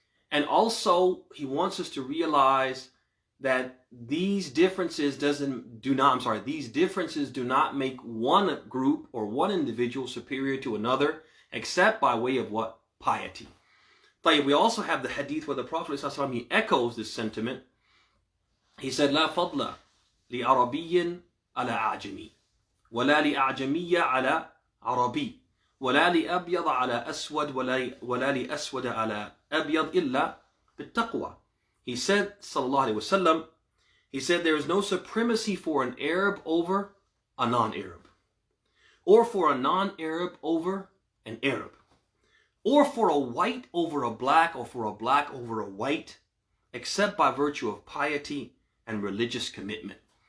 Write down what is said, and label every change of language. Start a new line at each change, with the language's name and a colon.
English: And also, He wants us to realize that these differences do not make one group or one individual superior to another, except by way of what? Piety. We also have the hadith where the Prophet ﷺ, he echoes this sentiment. He said,
Arabic: لا فضل لعربي على أعجمي ولا لأعجمي على عربي ولا لأبيض على أسود ولا لأسود على أبيض إلا بالتقوى.
English: He said, sallallahu alaihi wasallam, he said, there is no supremacy for an Arab over a non-Arab, or for a non-Arab over an Arab, or for a white over a black, or for a black over a white, except by virtue of piety and religious commitment.